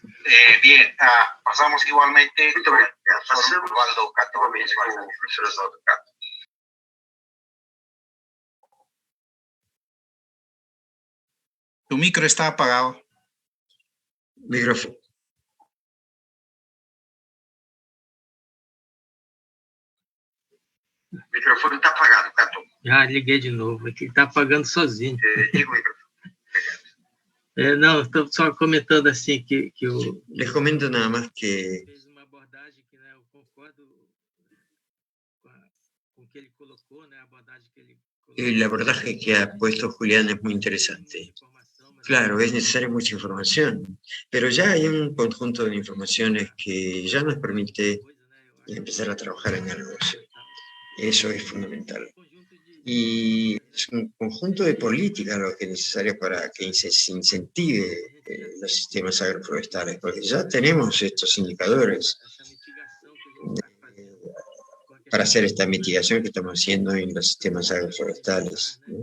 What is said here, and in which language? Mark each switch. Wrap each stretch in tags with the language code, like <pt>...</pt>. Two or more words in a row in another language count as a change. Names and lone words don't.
<es>Bien, pasamos igualmente con el profesor Osvaldo Cato. Tu micro está apagado. Micrófono.</es> <pt>O microfone está apagado, Cato. Já liguei de novo, aqui está apagando sozinho. Liga o microfone. Não, estou só comentando assim que o...</pt> <es>Les comento nada más que</es> <pt>fez uma abordagem que, né, eu concordo com o que ele colocou, né, a abordagem que ele colocou.</pt> <es>el abordaje que ha puesto Julián es muy interesante. Claro, es necesaria mucha información, pero ya hay un conjunto de informaciones que ya nos permite empezar a trabajar en algo. Eso es fundamental. Y es un conjunto de políticas lo que es necesario para que se incentive los sistemas agroforestales, porque ya tenemos estos indicadores para hacer esta mitigación que estamos haciendo en los sistemas agroforestales, ¿no?</es>